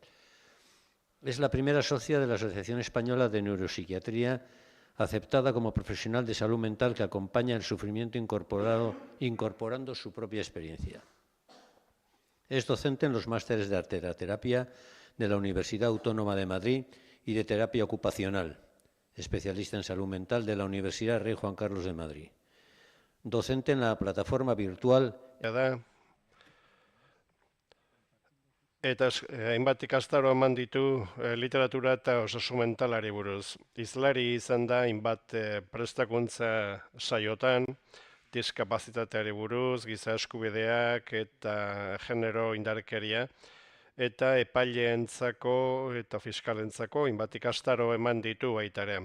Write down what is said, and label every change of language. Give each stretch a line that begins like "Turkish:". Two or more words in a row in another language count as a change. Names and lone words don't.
Spanish: Es la primera socia de la Asociación Española de Neuropsiquiatría, aceptada como profesional de salud mental que acompaña el sufrimiento incorporando su propia experiencia. Es docente en los másteres de arteterapia de la Universidad Autónoma de Madrid y de terapia ocupacional, especialista en salud mental de la Universidad Rey Juan Carlos de Madrid. Docente en la plataforma virtual.
Basque: Eta hainbat ikastaro eman ditu literatura eta osasun mentalari buruz. Hizlari izan da hainbat prestakuntza saiotan, diskapazitateari buruz, giza eskubideak eta genero indarkeria, eta epaileentzako eta fiskalentzako hainbat ikastaro eman ditu baita ere.